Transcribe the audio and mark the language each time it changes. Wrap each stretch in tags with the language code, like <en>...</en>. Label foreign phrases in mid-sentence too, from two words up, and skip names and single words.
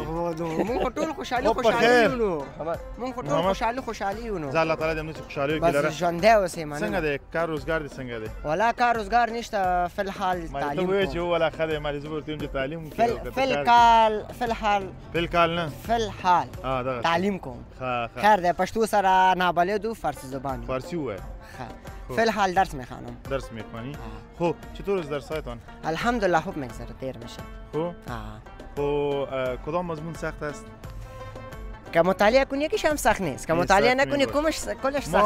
<ps>مونږ خو ټول خوشحالي یو مونږ خو ټول خوشحالي یو نو زه الله تعالی دې همداسې خوشحالي وکړي لره بس ژوندی اوسې مننه څنګه دی کار روزګار دې څنګه دی ولا کار روزګار نشته فی الحال ما ته تعلیم ووایې چې ولا ښه دی ما دې زه به ورته وایم چې تعلیم وکړي فی الحال فی الکال نه فی الحال دغه تعلیم کوم ښه خیر دی پښتو سره نابلد و فارسی زبان فارسی ووایه</ps> <fa>فی الحال درس میخوانم درس میخوانی خب چطور از درسایتان الحمدلله خوب میگذره دیر میشه خب کدام مضمون سخت است که مطالعه کنی یکیش هم سخت نیست که مطالعه نکنی کلش سخت است دیگه</fa>